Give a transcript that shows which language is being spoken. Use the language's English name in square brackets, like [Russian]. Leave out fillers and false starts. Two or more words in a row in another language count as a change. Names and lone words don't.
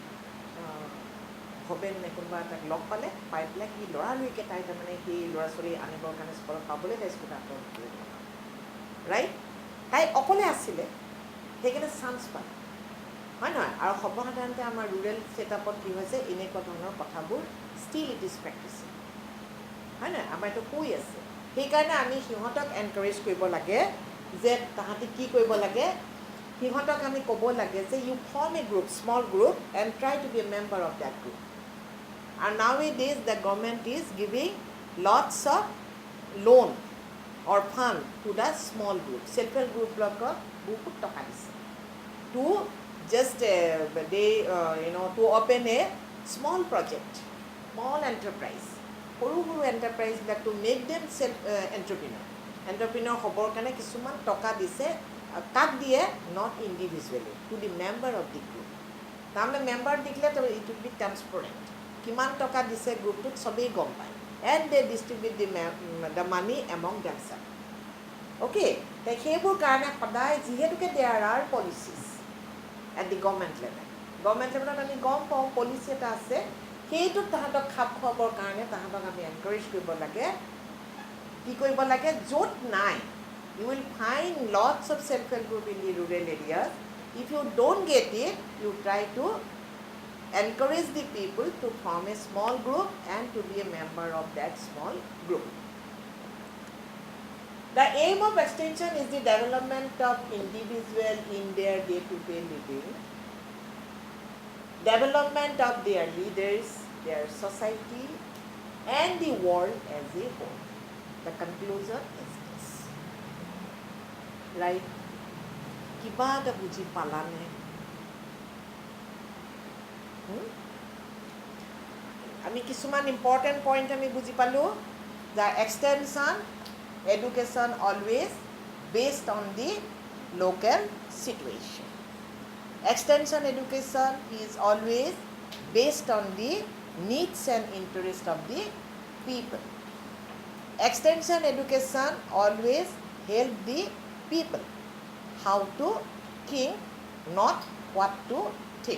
[Assamese] হবেন নে কোনোবা তাক লগ পাই পেলাই সি ল'ৰালৰিকৈ তাই তাৰমানে সেই ল'ৰা ছোৱালী আনিবৰ কাৰণে স্কুলত পাবলৈ তাই স্কুটাৰটো ৰাইট তাই অকলে আছিলে সেইকাৰণে চান্স পায় হয় নহয় আৰু সৰ্বসাধাৰণতে আমাৰ [English] rural setup [Assamese] কি হৈছে এনেকুৱা ধৰণৰ কথাবোৰ [English] still it is practice [Assamese] হয় নহয় আমাৰ এইটো কৈ আছে সেইকাৰণে আমি সিহঁতক এনকাৰেজ কৰিব লাগে যে তাহাঁতি কি কৰিব লাগে সিহঁতক আমি ক'ব লাগে যে [English] you form a group small group and try to be a member of that group And nowadays the government is giving lots of loan or fund to the small group, self-help group [Assamese] বহুত টকা দিছে [English] to just to open a small project, small enterprise, সৰু enterprise to make them entrepreneur [Assamese] হ'বৰ কাৰণে কিছুমান টকা দিছে কাক দিয়ে [English] not individually to the member of the group [Assamese] তাৰমানে মেম্বাৰ দিলে [English] it will be transparent [Assamese] কিমান টকা দিছে গ্ৰুপটোত সবেই গম পায় [English] and they distribute the money among themselves okay [Assamese] সেইবোৰ কাৰণে সদায় যিহেতুকে [English] there are policies at the government level [Assamese] আমি গম পাওঁ পলিচি এটা আছে সেইটোত তাহাঁতক খাপ খুৱাবৰ কাৰণে তাহাঁতক আমি এনকাৰেজ কৰিব লাগে কি কৰিব লাগে য'ত নাই [English] you will find lots of self help group in the rural areas if you don't get it you try to encourage the people to form a small group and to be a member of that small group. The aim of extension is the development of individual in their day-to-day living, development of their leaders, their society, and the world as a whole. The conclusion is this. Right? [Assamese] কিবা দা বুজি পালানে. আমি কিছুমান [English] important point [Assamese] আমি বুজি পালোঁ [English] the extension education always based on the local situation. Extension education is always based on the needs and interest of the people. Extension education always help the people how to think, not what to think.